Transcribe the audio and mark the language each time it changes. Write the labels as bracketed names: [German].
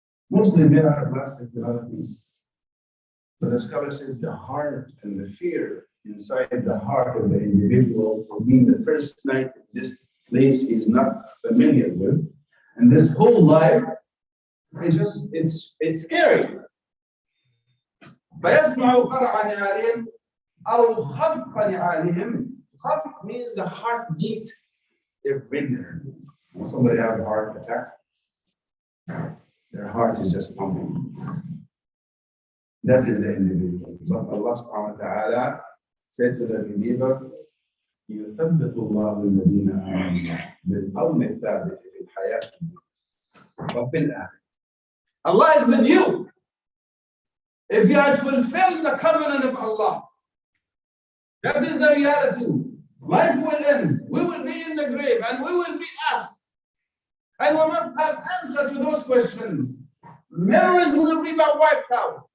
[English] Mostly they are plastic developments. But the scholar said the heart and the fear inside the heart of the individual for being the first night in this place he's not familiar with, and this whole life, it's scary. [Arabic] فيسمع قرع نعالهم أو خفق نعالهم. [English] خفق means the heartbeat irregular. When somebody has a heart attack, their heart is just pumping. That is the individual. But Allah subhanahu wa ta'ala said to the believer, [Arabic] يثبت الله الذين آمنوا بالقول الثابت في الحياة وفي الآخرة. [English] Allah is with you. If you had fulfilled the covenant of Allah, that is the reality. Life will end. We will be in the grave and we will be asked. And we must have answer to those questions. Memories will be wiped out.